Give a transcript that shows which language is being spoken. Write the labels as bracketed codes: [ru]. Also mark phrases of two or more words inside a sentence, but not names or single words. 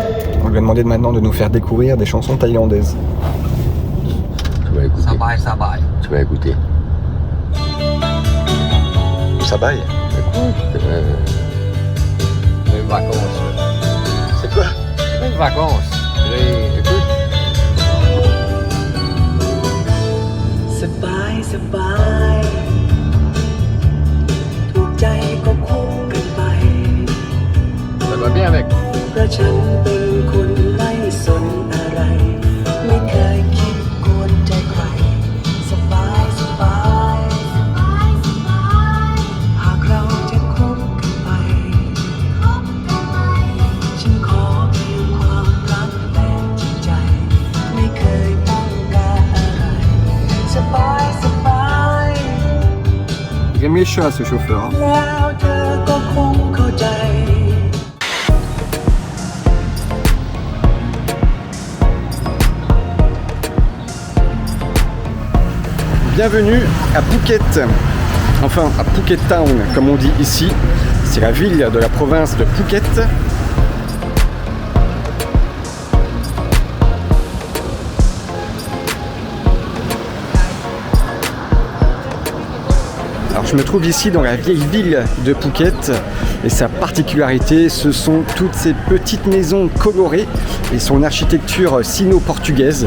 [fr] On lui a demandé maintenant de nous faire découvrir des chansons thaïlandaises. Tu vas écouter. Ça va. Tu vas écouter. Ça baille. Écoute. Même vacances. C'est quoi? Même vacances. Écoute. [th] สบายสบายถูกใจก็คบกันไป [fr] Ça va bien avec. [th] เพราะฉันเป็นคนไม่สนอะไรไม่เคยคิดกวนใจใครสบายสบายหากเราจะคบกันไปฉันขอเพียงความรักแต่จริงใจไม่เคยต้องการอะไรสบายสบาย [fr] Il aime les chats, ce chauffeur. Hein. [th] แล้วเธอก็คงเข้าใจ [fr] Bienvenue à Phuket, enfin à Phuket Town comme on dit ici. C'est la ville de la province de Phuket. Alors je me trouve ici dans la vieille ville de Phuket et sa particularité ce sont toutes ces petites maisons colorées et son architecture sino-portugaise.